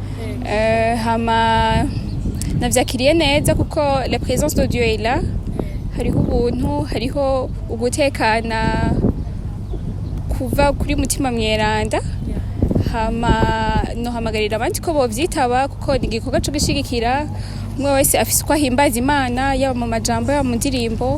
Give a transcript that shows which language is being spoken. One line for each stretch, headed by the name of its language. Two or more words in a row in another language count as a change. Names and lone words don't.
Rundi: hama navyakiriye neza kuko
French: la présence de Dieu est là,
Rundi: hariho ubuntu, hariho ugutekana kuva kuri mutima mweranda, hama nohamagarira abandi ko bovyitaba kuko ni igikorwa cyo gushigikira. Umwe wese afise uko ahimbaza Imana, yaba mu majambo yaba mu ndirimbo.